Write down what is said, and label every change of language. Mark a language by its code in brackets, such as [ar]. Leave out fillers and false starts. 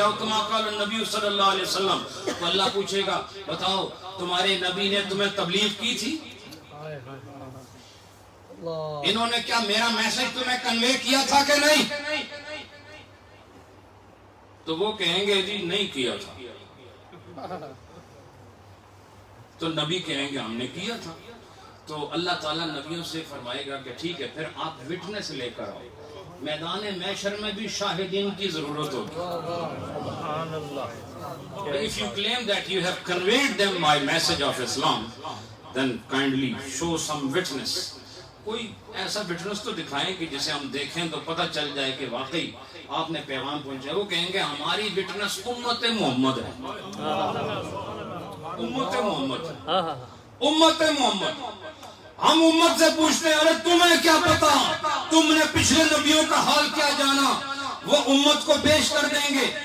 [ur] اور کما قال النبی صلی اللہ علیہ وسلم, تو اللہ پوچھے گا بتاؤ تمہارے نبی نے تمہیں تبلیغ کی تھی؟ انہوں نے کیا میرا میسج تمہیں کنوے کیا تھا کہ نہیں؟ تو وہ کہیں گے جی نہیں کیا تھا. تو نبی کہیں گے ہم نے کیا تھا. تو اللہ تعالیٰ نبیوں سے فرمائے گا کہ ٹھیک ہے, پھر آپ وٹنس لے کر آؤ. میدان محشر میں بھی شاہدین کی ضرورت ہوگی. [en] If you claim that you have conveyed them my message of Islam, then kindly show some witness. [ur] کوئی ایسا وٹنس تو دکھائیں کہ جسے ہم دیکھیں تو پتہ چل جائے کہ واقعی آپ نے پیغام پہنچایا. وہ کہیں گے ہماری وٹنس امت محمد ہے. امت محمد, امت محمد. ہم امت سے پوچھتے ہیں ارے تمہیں کیا پتا, تم نے پچھلے نبیوں کا حال کیا جانا؟ وہ امت کو پیش کر دیں گے.